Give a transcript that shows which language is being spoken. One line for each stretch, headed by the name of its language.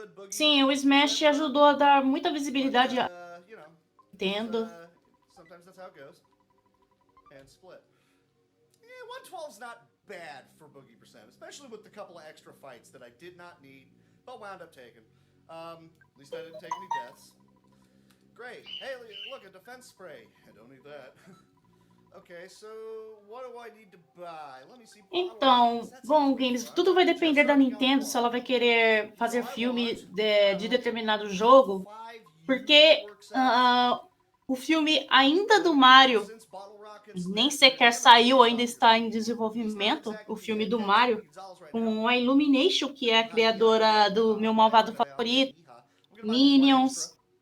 Portuguese: Sim, o Smash ajudou a dar muita visibilidade a Nintendo.
English: Sometimes that's how it goes. And split. Yeah, 112's not bad for Boogie Percent, especially with the couple of extra fights that I did not need, but wound up taking. At least I didn't take any deaths. Great. Hey, look, a defense spray. I don't need that. Okay, so what do I need to buy? Let me see.
Portuguese: Então, bom, games, tudo vai depender da Nintendo se ela vai querer fazer filme de determinado jogo, porque o filme ainda do Mario nem sequer saiu, ainda está em desenvolvimento, o filme do Mario, com a Illumination, que é a criadora do meu malvado favorito, Minions.